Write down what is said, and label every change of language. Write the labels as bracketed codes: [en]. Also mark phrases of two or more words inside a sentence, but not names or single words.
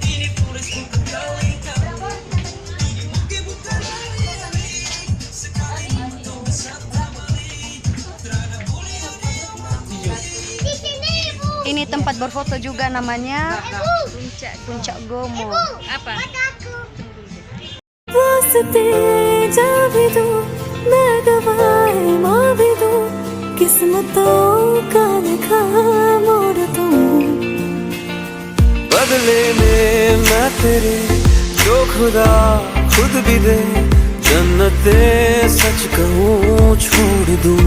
[id] Ini tempat berfoto juga, namanya Puncak Gomo. Apa? [hi] बदले में मैं तेरे जो खुदा खुद भी दे जन्नते सच कहूँ छोड़ दूँ